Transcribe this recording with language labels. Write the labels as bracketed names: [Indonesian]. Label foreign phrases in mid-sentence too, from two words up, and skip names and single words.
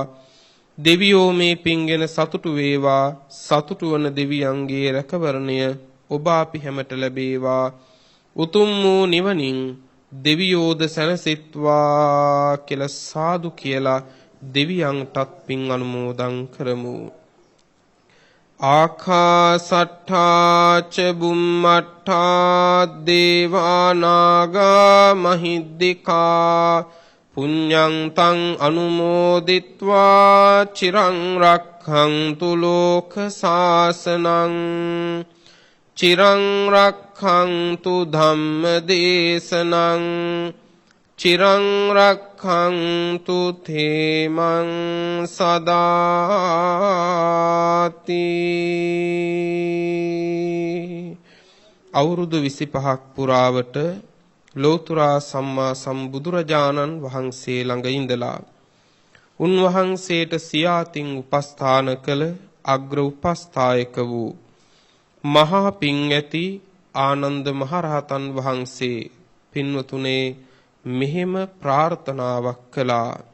[Sinhala] දෙවියෝ මේ පින්ගෙන සතුටු වේවා. සතුටු වන දෙවියන්ගේ රැකවරණය ඔබ අපි හැමට ලැබේවා. උතුම් වූ නිවනින් දෙවියෝද සැනසෙත්වා කියලා සාදු කියලා දෙවියන්ටත් පින් අනුමෝදන් කරමු. [Pali] ආකාසට්ඨා ච බුම්මට්ඨා දේවා නාග මහිද්దికා පුඤ්ඤං තං අනුමෝදිත්වා චිරං රක්ඛන්තු ලෝක සාසනං චිරං රක්ඛන්තු ධම්ම දේශනං චිරං රක්ඛන්තු තේමං සදාති. [Sinhala] අවුරුදු 25ක් පුරාවට ලෝතුරා සම්මා සම්බුදුරජාණන් වහන්සේ ළඟ ඉඳලා උන්වහන්සේට සියාතින් උපස්ථාන කළ අග්‍ර උපස්ථායක වූ මහා පිං ඇති ආනන්ද මහරහතන් වහන්සේ පින්වතුනේ මෙහෙම ප්‍රාර්ථනාවක් කළා.